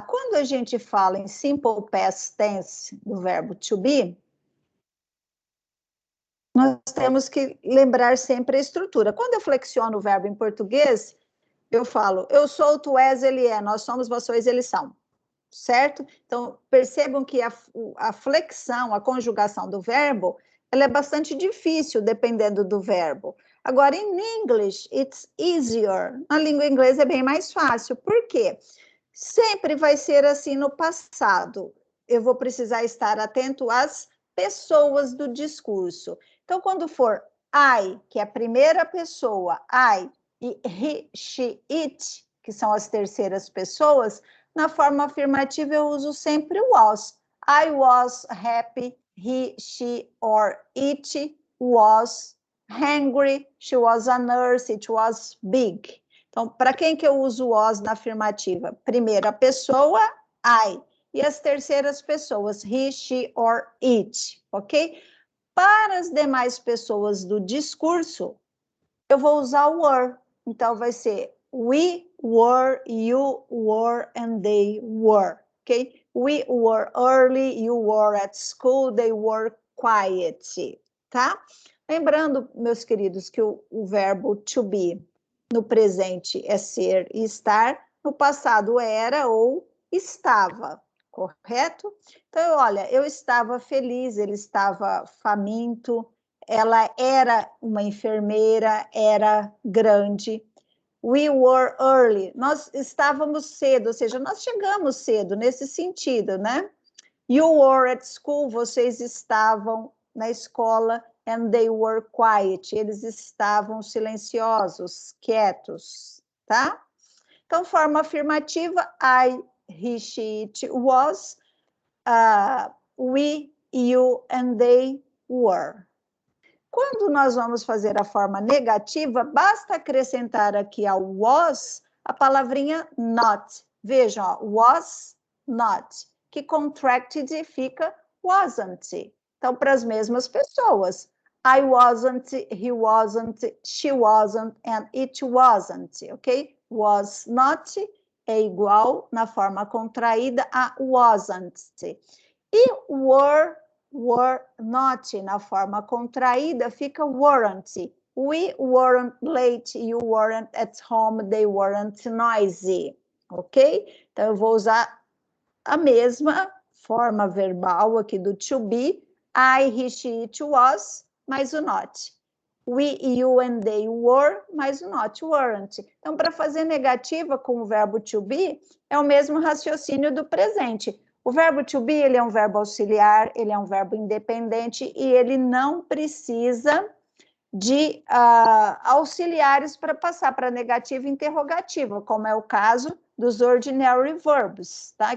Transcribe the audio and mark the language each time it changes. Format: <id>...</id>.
<pt>Quando a gente fala em simple past tense do verbo to be, nós temos que lembrar sempre a estrutura. Quando eu flexiono o verbo em português, eu falo, eu sou, tu és, ele é, nós somos, vós sois, eles são. Certo? Então, percebam que a flexão, a conjugação do verbo, ela é bastante difícil, dependendo do verbo. Agora,</pt> <en>in English, it's easier.</en> <pt>Na língua inglesa é bem mais fácil. Por quê? Sempre vai ser assim no passado. Eu vou precisar estar atento às pessoas do discurso. Então, quando for I, que é a primeira pessoa, I, e he, she, it, que são as terceiras pessoas, na forma afirmativa eu uso sempre was.</pt> <en>I was happy, he, she, or it was hungry, she was a nurse, it was big.</en> <pt>Então, para quem que eu uso was na afirmativa? Primeira pessoa, I. E as terceiras pessoas, he, she, or it, ok? Para as demais pessoas do discurso, eu vou usar o were. Então, vai ser</pt> <en>we were, you were, and they were, ok? We were early, you were at school, they were quiet, tá?</en> <pt>Lembrando, meus queridos, que o verbo to be no presente é ser e estar, no passado era ou estava, correto? Então, olha, eu estava feliz, ele estava faminto, ela era uma enfermeira, era grande.</pt> <en>We were early,</en> <pt>nós estávamos cedo, ou seja, nós chegamos cedo, nesse sentido, né?</pt> <en>You were at school,</en> <pt>vocês estavam na escola,</pt> <en>and they were quiet,</en> <pt>eles estavam silenciosos, quietos, tá?</pt> <en>Então, forma afirmativa, I, he, she, it was, we, you, and they were.</en> <pt>Quando nós vamos fazer a forma negativa, basta acrescentar aqui ao was a palavrinha not. Vejam, ó, was not, que contracted fica wasn't. Então, para as mesmas pessoas.</pt> <en>I wasn't, he wasn't, she wasn't, and it wasn't, ok?</en> <pt>Was not é igual na forma contraída a wasn't. E were not, na forma contraída, fica weren't.</pt> <en>We weren't late, you weren't at home, they weren't noisy, ok?</en> <pt>Então, eu vou usar a mesma forma verbal aqui do to be, I, he, she, it was, mais o not.</pt> <en>We, you, and they were,</en> <pt>mais o</pt> <en>not, weren't.</en> <pt>Então, para fazer negativa com o verbo to be, é o mesmo raciocínio do presente. O verbo to be, ele é um verbo auxiliar, ele é um verbo independente e ele não precisa de auxiliares para passar para negativa e interrogativa, como é o caso dos ordinary verbs, tá?</pt>